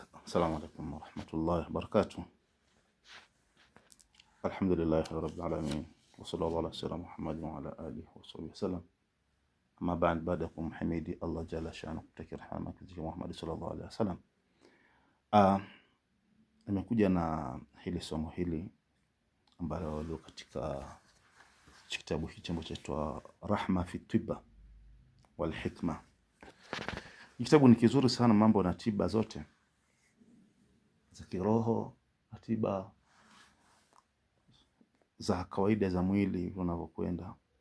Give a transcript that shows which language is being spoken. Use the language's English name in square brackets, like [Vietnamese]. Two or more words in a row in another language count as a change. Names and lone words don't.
[Arabic] السلام عليكم ورحمة الله وبركاته. الحمد لله رب العالمين وصلى الله على سيدنا محمد وعلى آله وصحبه وسلم. أما بعدكم حميدي الله جل شأنه [Swahili] kutakia rehema kwa Muhammad [Arabic] صلى الله عليه وسلم. [Swahili] Nimekuja na hili somo hili ambalo liko katika kitabu hichi ambacho chaitwa Rahma fi Tiba wal Hikma. Kitabu ni kizuri sana, mambo na tiba zote za kiroho na tiba za kawaida za mwili unavyokwenda.